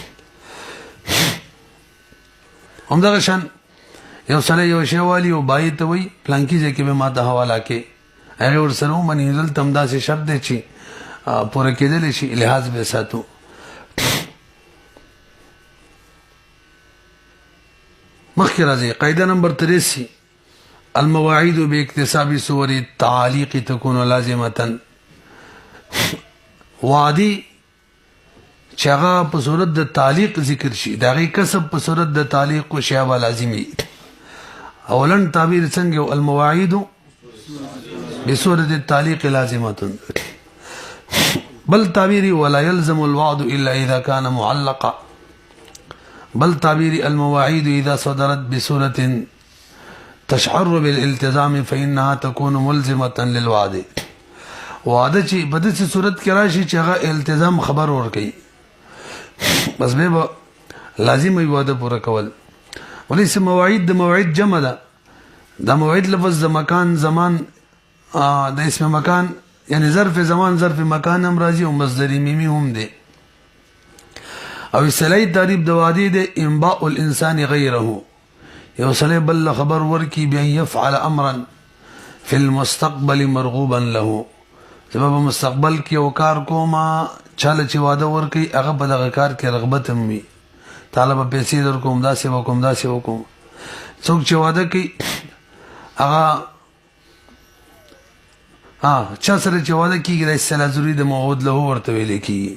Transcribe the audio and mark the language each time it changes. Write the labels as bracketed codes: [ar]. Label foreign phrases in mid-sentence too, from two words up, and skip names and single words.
[ps] همدغه شان یو سره یو شی والی او بای ته وي پلانکی ځکه به ماته حواله کې هغه ور سره ومني دل تم داسې شرط دی چې پوره کېدل شي، لحاظ به ساتو. مخکې راځي قاعده نمبر [ar] 83 المواعيد باكتساب صور التعاليق تكون لازمه. [ps] وعدي چې هغه په صورت د تعلیق ذکر شي، دا غي کسب په صورت د تعلیق او شی وا لازمي. اولن تعبیر څنګه [ar] المواعيد بصورت التعلیق لازمه. [ps] بل تعبیری [ar] ولا يلزم الوعد الا اذا كان معلقا. بل تعبير المواعيد إذا صدرت بصورة تشعر بالالتزام فإنها تكون ملزمة للوعد. [ps] وعده چې په دې صورت کې راشي چې هغه التزام خبر ورکړي، بس به لازم وي وعده پوره کول. وليس مواعيد د مواعيد جمع ده. دا مواعيد لفظ د مکان زمان د اسم مکان یعنی ظرف زمان ظرف مکان هم راځي او مصدر میمی هم دی. او اصطلاحي تعریف د وعده د [ar] انباء الانسان غيره. [ps] یو سړی بل خبر ورکی بیا [ar] يفعل امرا في المستقبل مرغوبا له. [ps] سبب مستقبل کې او کار کوما چاله چې وعده ورکی هغه په دغه کار کې رغبت هم وي. طالب پیسې در کوم داسې وکوم داسې وکوم. څوک چې وعده کوي هغه چا سره چې وعده کیږي د اصطلاح ضروري د موعود له ورته ویل کیږي.